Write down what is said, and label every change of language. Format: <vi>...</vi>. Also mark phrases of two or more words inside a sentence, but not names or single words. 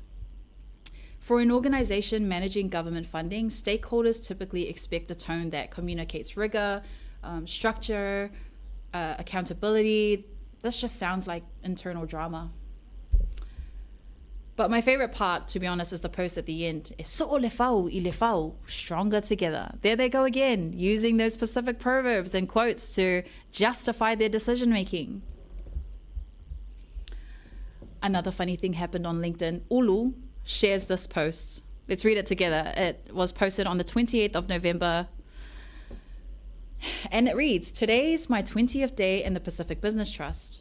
<en>For an organization managing government funding, stakeholders typically expect a tone that communicates rigor, structure, accountability. This just sounds like internal drama. But my favorite part, to be honest, is the post at the end.</en> <sm>E so'o lefau I lefau,</sm> <en>stronger together. There they go again, using those specific proverbs and quotes to justify their decision making. Another funny thing happened on LinkedIn. Ulu shares this post. Let's read it together. It was posted on the 28th of November. And it reads, today's my 20th day in the Pacific Business Trust.</en>